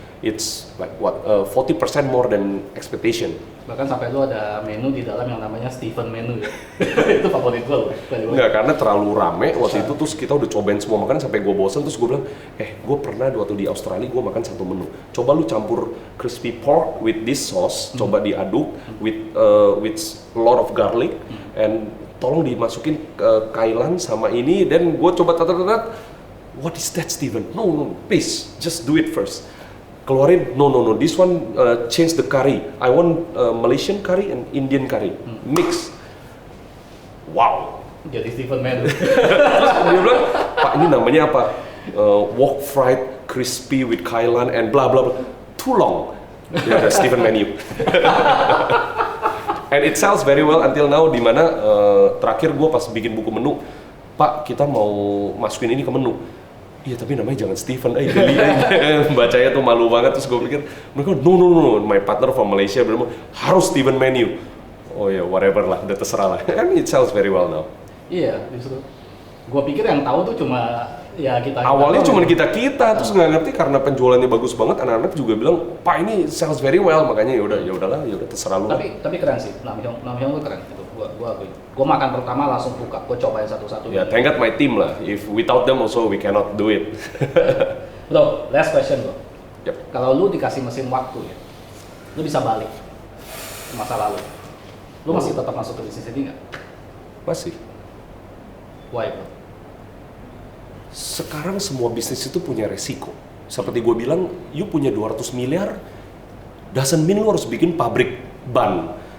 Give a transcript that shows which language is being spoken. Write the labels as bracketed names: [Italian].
[English] It's like 40% more than expectation. [Indonesian] Bahkan sampai lu ada menu di dalam yang namanya Stephen menu ya. Itu favorit gue loh. Enggak, karena terlalu rame waktu itu, terus kita udah cobain semua makanan sampai gue bosen, terus gue bilang, gue pernah waktu di Australia gue makan satu menu. Coba lu campur crispy pork [English] with this sauce, [Indonesian] coba diaduk [English] with a lot of garlic, [Indonesian] and tolong dimasukin kailan sama ini, dan gue coba tatat. [English] What is that, Steven? No, please, just do it first. Keluarin, no, this one change the curry. I want Malaysian curry and Indian curry, mix. Wow. [Indonesian] Jadi Stephen menu. Terus dia bilang, Pak ini namanya apa? [English] Wok fried crispy with kailan and blah blah blah. Too long. [Indonesian] Ya ada Stephen menu. [English] And it sells very well until now, [Indonesian] dimana terakhir gue pas bikin buku menu, Pak kita mau masukin ini ke menu. Iya tapi namanya jangan Stephen, geli aja. Bacanya tuh malu banget, terus gue pikir, mereka no, [English] my partner from Malaysia [Indonesian] bilang harus Stephen menu. Oh ya, whatever lah, udah terserah lah. [English] And it sells very well now. [Indonesian] Iya, justru. Gue pikir yang tahu tuh cuma ya kita. Awalnya cuma kita, terus nggak ngerti karena penjualannya bagus banget, anak-anak juga bilang, Pak ini [English] sells very well, [Indonesian] makanya ya udahlah, terserah lu. Tapi keren sih, Namhyong tuh keren gitu. Gue makan pertama langsung buka, gue cobain satu-satu. [English] Ya, thank God my team lah. If without them also we cannot do it. Bro, last question bro. Yep. [Indonesian] Kalau lu dikasih mesin waktu ya, lu bisa balik ke masa lalu. Lu masih tetap masuk ke bisnis ini nggak? Masih. [English] Why bro? [Indonesian] Sekarang semua bisnis itu punya resiko. Seperti gue bilang, you punya 200 miliar, [English] doesn't mean [Indonesian] lu harus bikin pabrik ban.